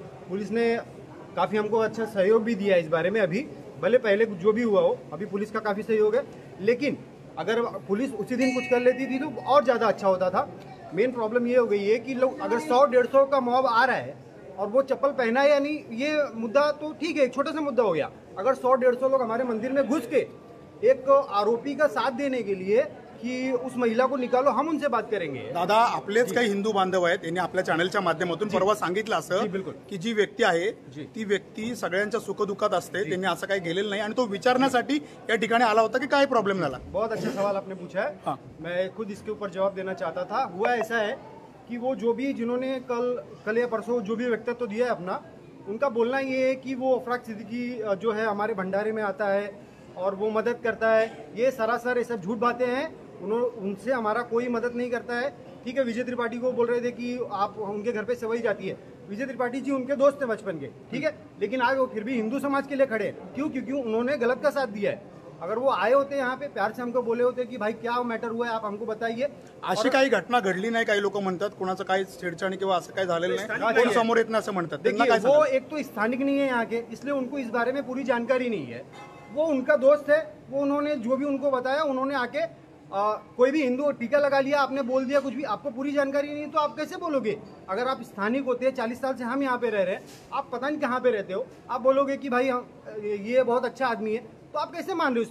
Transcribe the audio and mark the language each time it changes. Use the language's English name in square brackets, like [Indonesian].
[Hindi] Police ने काफ़ी हमको अच्छा सहयोग भी दिया इस बारे में। अभी भले पहले जो भी हुआ हो, अभी पुलिस का काफ़ी सहयोग है, लेकिन अगर पुलिस उसी दिन कुछ कर लेती थी तो और ज़्यादा अच्छा होता था। मेन प्रॉब्लम ये हो गई है कि लोग अगर 100-150 का मॉब आ रहा है और वो चप्पल पहना है या नहीं, ये मुद्दा तो ठीक है, एक छोटा सा मुद्दा हो गया। अगर 100-150 लोग हमारे मंदिर में घुस के एक आरोपी का साथ देने के लिए कि उस महिला को निकालो, हम उनसे बात करेंगे। [Marathi] दादा, आपलेच काही हिंदू बांधव आहेत, त्यांनी आपल्या चॅनलच्या माध्यमातून परवा सांगितलं असं की जी व्यक्ती आहे ती व्यक्ती सगळ्यांच्या सुखदुःखात असते, त्यांनी असं काही गेलेलं नाही आणि तो विचारण्यासाठी या ठिकाणी आला होता की काय प्रॉब्लेम झाला। [Hindi] बहुत अच्छा सवाल आपने पूछा है। हाँ, मैं खुद इसके ऊपर जवाब देना चाहता था। हुआ ऐसा है कि वो जो भी जिन्होंने कल या परसों जो भी व्यक्तित्व दिया है अपना, उनका बोलना ये है कि वो अफराक सिद्दीकी जो है हमारे भंडारे में आता है और वो मदद करता है। ये सरासर ये सब झूठ बातें हैं। उनसे हमारा कोई मदद नहीं करता है। ठीक है, विजय त्रिपाठी को बोल रहे थे कि आप उनके घर पे सेवई जाती है। विजय त्रिपाठी जी उनके दोस्त थे बचपन के, ठीक है, लेकिन आज वो फिर भी हिंदू समाज के लिए खड़े हैं। क्यों? क्योंकि उन्होंने गलत का साथ दिया है। अगर वो आए होते यहाँ पे, प्यार से हमको बोले होते कि भाई क्या मैटर हुआ है, आप हमको बताइए। [Marathi] अशी काही घटना घडली नाही, काही लोक म्हणतात कोणाचं काही छेडछाणी किंवा असं काही झालेलं नाही, कोण समोर येत नाही असं म्हणतात। [Hindi] देखिए, वो एक तो स्थानिक नहीं है यहाँ के, इसलिए उनको इस बारे में पूरी जानकारी नहीं है। वो उनका दोस्त है, वो उन्होंने जो भी उनको बताया, उन्होंने आके कोई भी हिंदू टीका लगा लिया, आपने बोल दिया कुछ भी, आपको पूरी जानकारी नहीं तो आप कैसे बोलोगे? अगर आप स्थानिक होते हैं, 40 साल से हम यहाँ पे रह रहे हैं, आप पता नहीं कहाँ पे रहते हो, आप बोलोगे कि भाई ये बहुत अच्छा आदमी है, तो आप कैसे मान रहे हो?